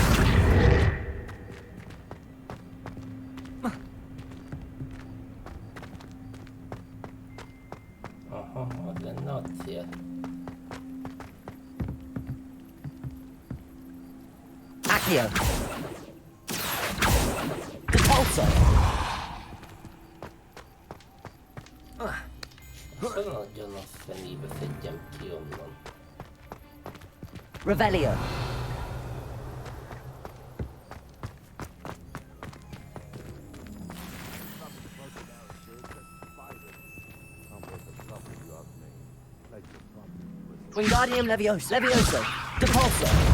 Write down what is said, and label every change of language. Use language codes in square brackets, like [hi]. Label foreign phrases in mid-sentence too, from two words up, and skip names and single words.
[hu] Den naziet. Accio. Repulso. Nagyon a fenébe szedjem ki onnan. Revelio. Wingardium Leviosa. Levioso. Repulso.